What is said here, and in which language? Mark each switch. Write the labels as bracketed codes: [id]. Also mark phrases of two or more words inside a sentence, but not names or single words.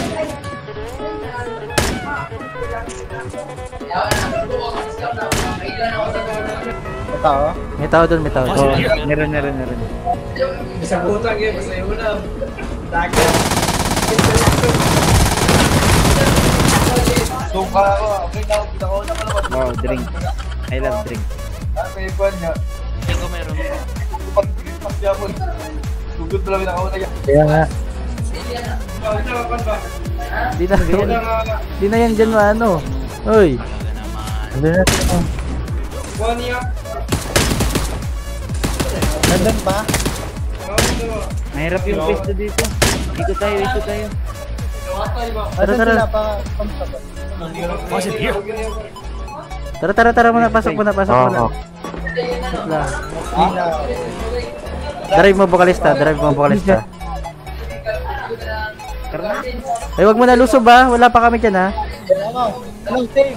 [tl] Tao? May tao doon, may tao doon. Meron. Isang butang yun, basta yung ulam. Dagat. Suka ako, okay na ako, kita ko na pala. [en] Wow, drink. I love drink. [tl] May ipan niya. Ito meron. Pag-Christmas yapon. Sugod na lang ako na yan. Kaya nga. Di na yan dyan ano. Uy. Ano na ito? Nandun pa? Mahirap yung pwesto dito. Ikot tayo. Tara. [zh] 发现敌人， [tl] Tara muna. Pasok muna. Oo. Drive mo, vocalista. Ay, wag mo na lusob ha. Wala pa kami dyan ha. Anong take?